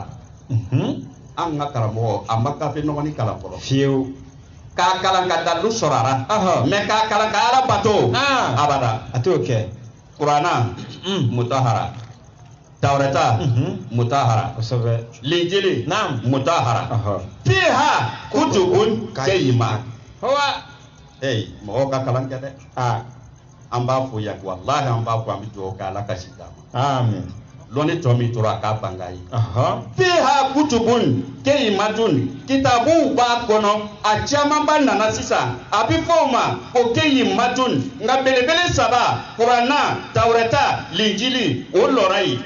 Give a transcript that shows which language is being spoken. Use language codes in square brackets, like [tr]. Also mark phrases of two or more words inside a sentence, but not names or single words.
[bm] an ka karamɔgɔ a ma gafe nɔgɔni kalan fɔlɔ. fiyewu. k'a kalan ka dalu sɔrɔ a la. mɛ k'a kalan ka ala bato. abada. a t'o kɛ. kuranna. mutahhara. tawrata. mutahhara. kosɛbɛ. linjili. mutahhara. [ar] فيها كتب قيمة. [bm] mɔgɔw ka kalan kɛ dɛ. an b'a fɔ yan walahi an b'a fɔ an bɛ dugawu kɛ ala ka si d'a ma. amin. lɔnni tɔ min tora a k'a banga ye. [ar] فيها كتب قيمة [bm] kitabuw b'a kɔnɔ a camanba nana sisan a bɛ fɔ o ma ko qayyimatun nka belebele saba kuranna tawrata linjili o lɔra ye.